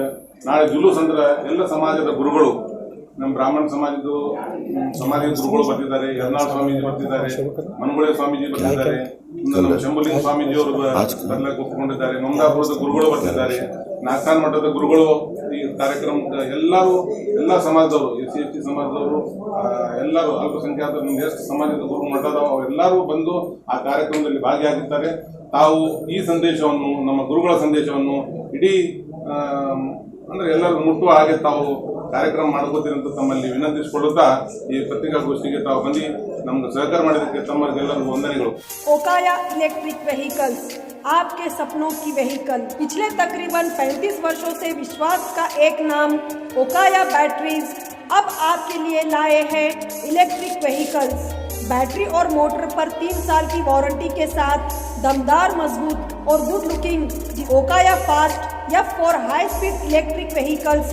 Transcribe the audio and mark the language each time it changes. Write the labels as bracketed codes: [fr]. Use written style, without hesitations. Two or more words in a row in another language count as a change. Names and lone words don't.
[kn] ನಾಳೆ ಜುಲೂಸ್ ಅಂದ್ರೆ ಎಲ್ಲ ಸಮಾಜದ ಗುರುಗಳು, ನಮ್ಮ ಬ್ರಾಹ್ಮಣ ಸಮಾಜದ ಗುರುಗಳು ಬರ್ತಿದ್ದಾರೆ, ಯರ್ನಾಳ್ ಸ್ವಾಮೀಜಿ ಬರ್ತಿದ್ದಾರೆ, ಮನಗುಳೆ ಸ್ವಾಮೀಜಿ ಬರ್ತಿದ್ದಾರೆ, ನಮ್ಮ ಶಂಭುಲಿಂಗ ಸ್ವಾಮೀಜಿಯವರು ಬರ್ಲಕ್ಕೆ ಒಪ್ಪಿಕೊಂಡಿದ್ದಾರೆ, ಮಮದಾಪುರದ ಗುರುಗಳು ಬರ್ತಿದ್ದಾರೆ, ನಾಗ್ತಾನ್ ಮಠದ ಗುರುಗಳು ಈ ಕಾರ್ಯಕ್ರಮಕ್ಕೆ ಎಲ್ಲ ಸಮಾಜದವರು, SC ಸಮಾಜದವರು, ಎಲ್ಲರೂ ಅಲ್ಪಸಂಖ್ಯಾತರು, ಎಷ್ಟು ಸಮಾಜದ ಗುರು ಮಠದವರು ಎಲ್ಲರೂ ಬಂದು ಆ ಕಾರ್ಯಕ್ರಮದಲ್ಲಿ ಭಾಗಿಯಾಗಿದ್ದಾರೆ. ತಾವು ಈ ಸಂದೇಶವನ್ನು, ನಮ್ಮ ಗುರುಗಳ ಸಂದೇಶವನ್ನು ಇಡೀ ಅಂದರೆ ಎಲ್ಲರೂ ಮುಟ್ಟುವ ಹಾಗೆ ತಾವು ಕಾರ್ಯಕ್ರಮ ಮಾಡ್ಕೋತೀರಿ ಅಂತ ತಮ್ಮಲ್ಲಿ ವಿನಂತಿಸಿಕೊಳ್ಳುತ್ತಾ ಈ ಪತ್ರಿಕಾಗೋಷ್ಠಿಗೆ ತಾವು ಬಂದು ನಮ್ಗೆ ಸಹಕಾರ ಮಾಡಿದ್ದಕ್ಕೆ ತಮ್ಮರಿಗೆಲ್ಲರಿಗೂ ವಂದನೆಗಳು. [hi] ओकाया [en] electric vehicles, [hi] आपके सपनों की व्हीकल. पिछले तकरीबन 35 वर्षों से विश्वास का एक नाम ओकाया बैटरीज अब आपके लिए लाए हैं [en] electric vehicles. [hi] बैटरी और मोटर पर 3 साल की वारंटी के साथ दमदार, मजबूत और [en] good looking [hi] ओकाया फास्ट या फॉर [en] high speed electric vehicles.